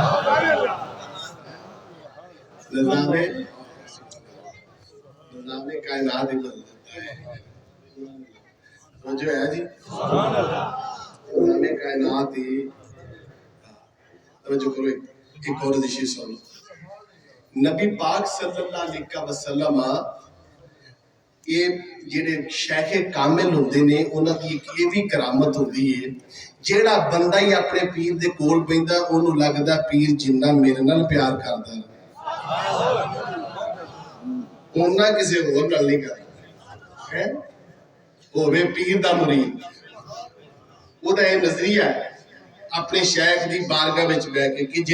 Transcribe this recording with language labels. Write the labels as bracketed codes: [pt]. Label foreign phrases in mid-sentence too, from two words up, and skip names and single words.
[ur] نظام کائنات ہی بدل دیتا ہے تو جو ہے جی نظام کائنات ہی [pa] تو جو کرو ایک اور دشا سنو نبی پاک [ar] صلى الله عليه وسلم [pa] یہ جیڑے شیخِ کامل ہوندے نے انہاں دی ایک یہ بھی کرامت ہوندی ہے جیڑا بندہ ہی اپنے پیر دے کول پیندا اونوں لگدا پیر جنا میرے نال پیار کردا اونا کسی ہور نال نہیں کردا ہے ہووے پیر دا مرید اودا یہ نظریہ ہے اپنے شیخ دی بارگاہ وچ بیٹھ کے کہ